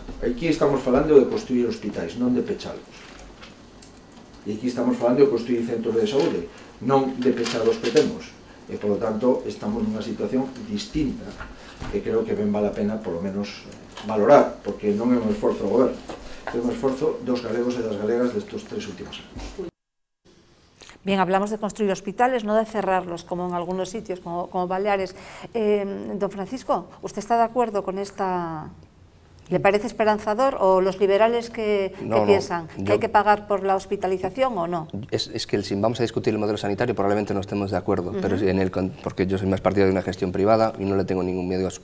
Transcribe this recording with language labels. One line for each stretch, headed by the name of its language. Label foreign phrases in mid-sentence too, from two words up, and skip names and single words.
Galician: Aquí estamos falando de construir hospitais, non de pechalos. E aquí estamos falando de construir centros de saúde, non de pechar os que temos. E,
Spanish: por lo tanto,
Galician: estamos nunha situación distinta que creo que ben vale a pena,
Spanish: por lo menos,
Galician: valorar, porque non é un esforzo do goberno, é un esforzo dos galegos e das galegas destos 3 últimos anos.
Spanish: Bien, hablamos de construir hospitales, no de cerrarlos, como en algunos sitios, como Baleares. Don Francisco, ¿usted está de acuerdo con esta...? ¿Le parece esperanzador o los liberales que piensan que hay que pagar por la hospitalización o no? Es que si vamos a discutir el modelo sanitario probablemente no estemos de acuerdo, pero porque yo soy más partidario de una gestión privada y no le tengo ningún miedo a eso.